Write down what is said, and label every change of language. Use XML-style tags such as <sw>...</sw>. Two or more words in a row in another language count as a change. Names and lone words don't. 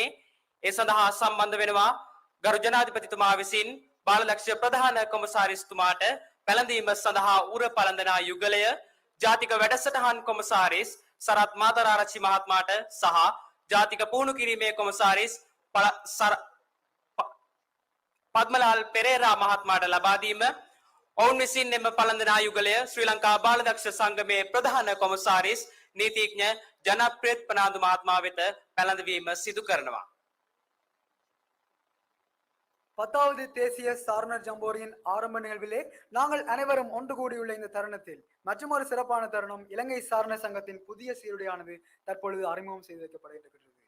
<si>ඒ සඳහා සම්බන්ධ වෙනවා ගරු ජනාධිපතිතුමා විසින් බාලදක්ෂ ප්‍රධාන කොමසාරිස්තුමාට පැළඳීම සඳහා උර පළඳනා යුගලය ජාතික වැඩසටහන් කොමසාරිස් සරත් මාතරාරච්චි මහත්මයාට සහ ජාතික පුහුණු කිරීමේ කොමසාරිස් පද්මලාල් පෙරේරා මහත්මයාට ලබා දීම ඔවුන් විසින් එම පළඳනා යුගලය ශ්‍රී ලංකා බාලදක්ෂ සංගමේ ප්‍රධාන කොමසාරිස් නීතිඥ ජනප්‍රියත් ප්‍රනාන්දු මහත්මයා වෙත පැළඳවීම සිදු කරනවා.</si> <ta>10வது தேசிய சாரணர் ஜம்போரியின் ஆரம்ப நிகழ்விலே நாங்கள் அனைவரும் ஒன்று கூடியுள்ள இந்த தருணத்தில் மற்றொரு சிறப்பான தருணம் இலங்கை சாரணர் சங்கத்தின் புதிய சீருடையானது தற்பொழுது அறிமுகம் செய்து வைக்கப்பட இருக்கிறது.</ta>